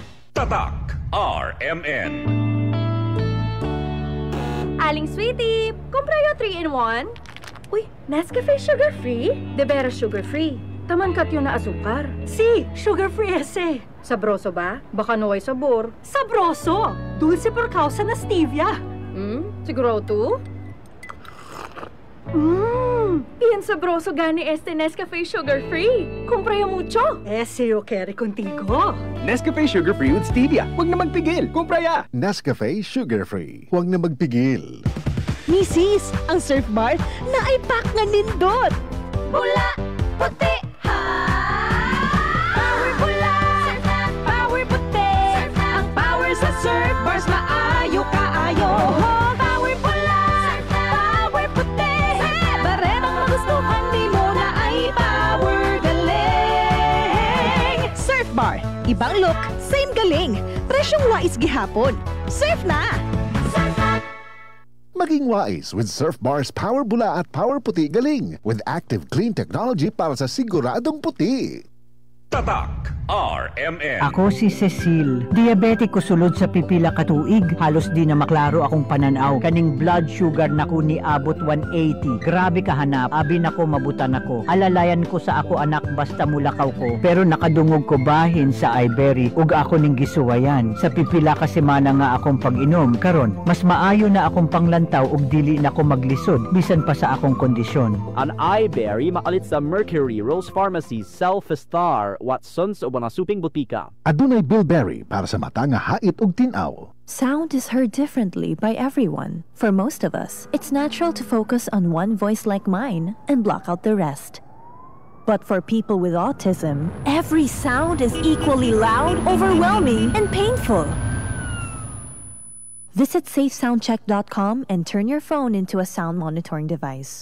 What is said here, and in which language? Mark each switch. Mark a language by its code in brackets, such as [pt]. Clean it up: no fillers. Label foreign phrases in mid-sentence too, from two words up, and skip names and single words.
[tl] Tatak RMN. [cbk] Aling Sweetie, kumpra yung 3-in-1. Uy, Nescafe sugar-free? De veras sugar-free. Taman kat yun na asukar. Si, sugar-free ese. Sabroso ba? Baka naway sabor. Sabroso! Dulce por causa na stevia. Siguro to? Bien sabroso gani este Nescafe sugar-free. Kumpra yung mucho. Ese yo quiere contigo. [en] Nescafe sugar-free with stevia. [tl] Huwag na magpigil. [cbk] Kumpra ya! [tl] Nescafe sugar-free. Huwag na magpigil. [ceb] Misis, ang Surf Bar na ay pack nga nindot. Bula, puti, ha! Power bula, power puti. Ang power sa Surf Bars maayo kaayo. Power bula, power puti. [tl] Baremang magustuhan di mo na ay power galing. Surf Bar, ibang look, same galing. Presyong wais gihapon. Surf na! Maging wise with Surf Bar's Power Bula at Power Puti Galing [en] with active clean technology [tl] para sa siguradong puti. Tatak RMN. Ako si Cecil. [ceb] Diabetiko sulod sa pipila katuig. Halos di na maklaro akong pananaw. Kaning blood sugar nako ni abot 180. Grabe kahanap. Abi nako mabutan ako. Alalayan ko sa ako anak basta mulakaw ko. Pero nakadungog ko bahin sa Iberry. Ug ako ning gisuwayan. Sa pipila ka semana nga akong pag-inom. Karon, mas maayo na akong panglantaw ug dili na ko maglisod. Bisan pa sa akong kondisyon. An Iberry makalit sa Mercury, Rose Pharmacy, Self-Star, Watson's o mga suping butika. Adunay bilberry para sa mata nga hait ug tinaw. [en] Sound is heard differently by everyone. For most of us, it's natural to focus on one voice like mine and block out the rest. But for people with autism, every sound is equally loud, overwhelming, and painful. Visit safesoundcheck.com and turn your phone into a sound monitoring device.